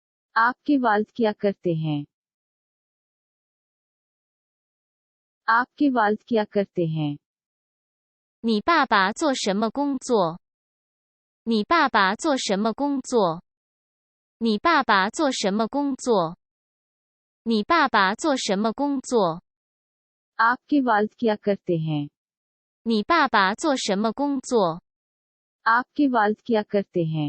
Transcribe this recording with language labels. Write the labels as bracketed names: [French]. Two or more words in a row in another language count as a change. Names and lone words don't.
[Hindi] आपके वालिद क्या करते हैं? आपके वालिद क्या करते हैं? [Chinese] 你爸爸做什么工作？你爸爸做什么工作？你爸爸做什么工作？你爸爸做什么工作？ [Hindi] आपके वालिद क्या करते हैं? [Chinese] 你爸爸做什么工作？ [Hindi] आपके वालिद क्या करते हैं?